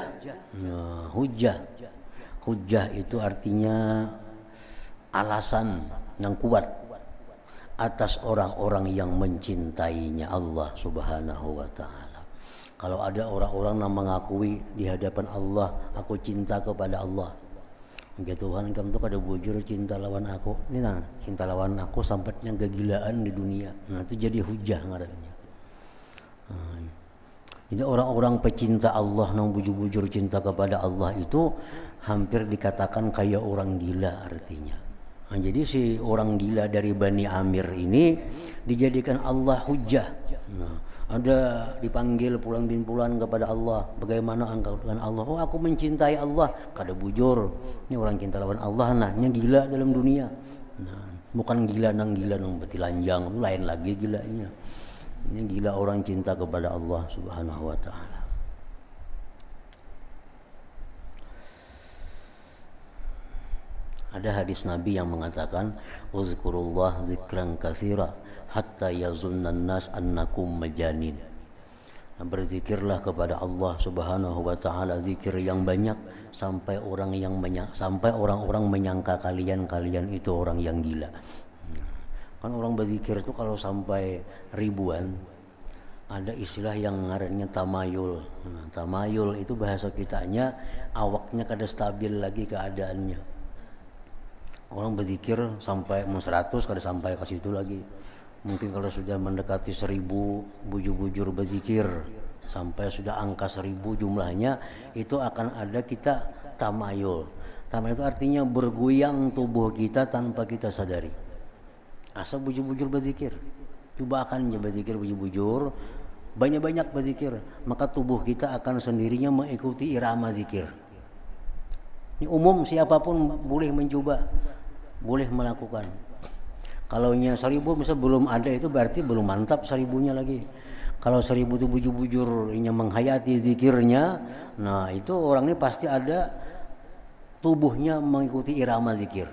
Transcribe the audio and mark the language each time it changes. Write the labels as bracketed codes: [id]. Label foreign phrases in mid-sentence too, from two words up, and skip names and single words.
[id] Nah, hujjah itu artinya alasan yang kuat atas orang-orang yang mencintainya Allah [ar] سبحانه وتعالى. [id] Kalau ada orang-orang yang mengakui di hadapan Allah, aku cinta kepada Allah. [bjn] Ya Tuhan, kamu tuh kada bujur cinta lawan aku. Ini nah, cinta lawan aku sampainya kegilaan di dunia. Nah, itu jadi hujah ngarannya. [id] Jadi orang-orang pecinta Allah yang bujur-bujur cinta kepada Allah itu hampir dikatakan kayak orang gila artinya. Nah, jadi si orang gila dari Bani Amir ini dijadikan Allah hujah. Nah, ada dipanggil pulang bin pulang kepada Allah, bagaimana engkau dengan Allah? Oh, aku mencintai Allah. [bjn] Kada bujur, ini orang cinta lawan Allah, nah nya gila dalam dunia. Nah, bukan gila nang betilanjang, lain lagi gilanya. [id] Ini gila orang cinta kepada Allah [ar] سبحانه وتعالى. [id] Ada hadis Nabi yang mengatakan, [ar] اذكروا الله ذكرا كثيرا حتى يظن الناس أنكم مجانين. [id] Berzikirlah kepada Allah [ar] سبحانه وتعالى [id] zikir yang banyak sampai orang-orang menyangka kalian itu orang yang gila. Kan orang berzikir itu kalau sampai ribuan, ada istilah yang ngarannya tamayul. [bjn] Nah, tamayul itu bahasa kitanya awaknya kada stabil lagi keadaannya. Orang berzikir sampai 100 kada sampai ke situ lagi. [id] Mungkin kalau sudah mendekati 1000 bujur-bujur berzikir sampai sudah angka 1000 jumlahnya, itu akan ada kita tamayul. Tamayul itu artinya bergoyang tubuh kita tanpa kita sadari. [bjn] Asal bujur-bujur berzikir. Coba akan berzikir bujur-bujur, [id] banyak-banyak berzikir, maka tubuh kita akan sendirinya mengikuti irama zikir. Ini umum, siapapun boleh mencoba, boleh melakukan. [bjn] Kalau nya 1000 misal belum ada, itu berarti belum mantap 1000-nya lagi. Kalau 1000 itu bujur-bujur nya menghayati zikirnya, nah itu orang ini pasti ada tubuhnya mengikuti irama zikir.